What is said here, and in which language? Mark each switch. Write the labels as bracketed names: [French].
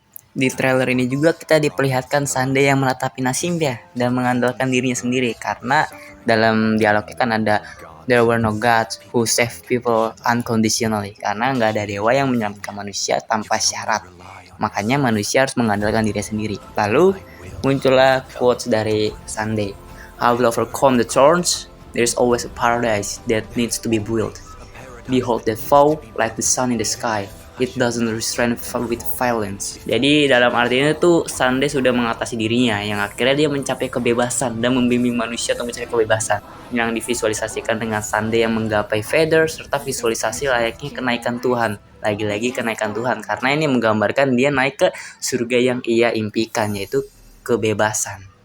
[Indonesian] Di trailer ini juga kita diperlihatkan Sunday yang meratapi nasibnya dan mengandalkan dirinya sendiri, karena dalam dialognya kan ada [English] there were no gods who save people unconditionally, [Indonesian] karena nggak ada dewa yang menyelamatkan manusia tanpa syarat. Makanya manusia harus mengandalkan dirinya sendiri. Lalu muncullah quotes dari Sunday. [English] I will overcome the thorns. There is always a paradise that needs to be built. Behold that fall like the sun in the sky. It doesn't restrain with violence. [Indonesian] Jadi dalam arti ini tuh Sunday sudah mengatasi dirinya, yang akhirnya dia mencapai kebebasan dan membimbing manusia untuk mencapai kebebasan, yang divisualisasikan dengan Sunday yang menggapai feather serta visualisasi layaknya kenaikan Tuhan. Lagi-lagi kenaikan Tuhan, karena ini menggambarkan dia naik ke surga yang ia impikan, yaitu kebebasan.